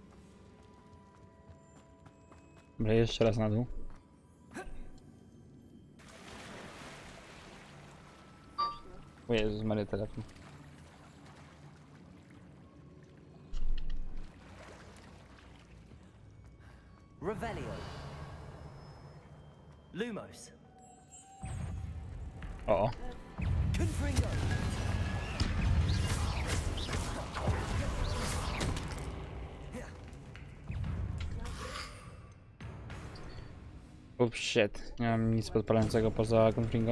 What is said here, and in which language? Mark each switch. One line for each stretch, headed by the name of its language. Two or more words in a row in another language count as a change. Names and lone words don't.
Polish: Dobra, jeszcze raz na dół. O Jezus Maria, telefon. Revelio. Lumos. O. Confringo.
English: Oh shit,
Polish: nie mam nic podpalającego poza Confringo.